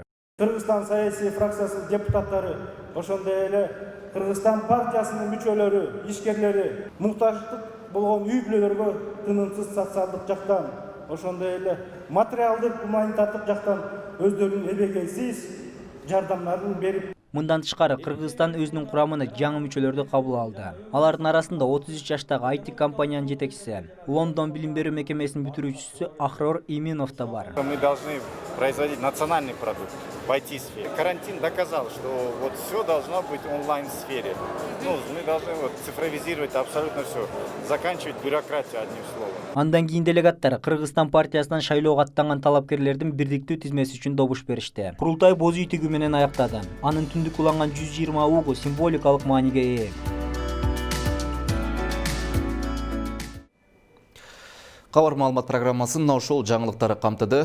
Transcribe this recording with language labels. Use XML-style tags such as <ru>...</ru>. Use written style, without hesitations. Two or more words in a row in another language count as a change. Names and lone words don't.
<ky>Кыргызстан саясий фракциясынын депутаттары, ошондой эле Кыргызстан партиясынын мүчөлөрү, ишкерлери муктаждык болгон үй бүлөлөргө тынымсыз социалдык жактан, ошондой эле материалдык, гуманитардык жактан өздөрүнүн эбегейсиз жардамдарын берип. Мындан тышкары Кыргызстан өзүнүн курамына жаңы мүчөлөрдү кабыл алды. Алардын арасында 33 жаштагы IT компаниянын жетекчиси, Лондон билим берүү мекемесинин бүтүрүүчүсү Ахрор Иминов да бар.</ky> <ru>Мы должны производить национальный продукт в IT-сфере. Карантин доказал, что вот все должно быть в онлайн-сфере. Мы должны цифровизировать абсолютно все, заканчивать бюрократию одним словом.</ru> <ky>Андан кийин делегаттар Кыргызстан партиясынан шайлоого аттанган талапкерлердин бирдиктүү тизмеси үчүн добуш беришти. Курултай боз үй тигүү менен аяктады. Анын түндүк уланган 120 угу символикалык мааниге ээ. Кабар маалымат программасын ошол жаңылыктары камтыды.</ky>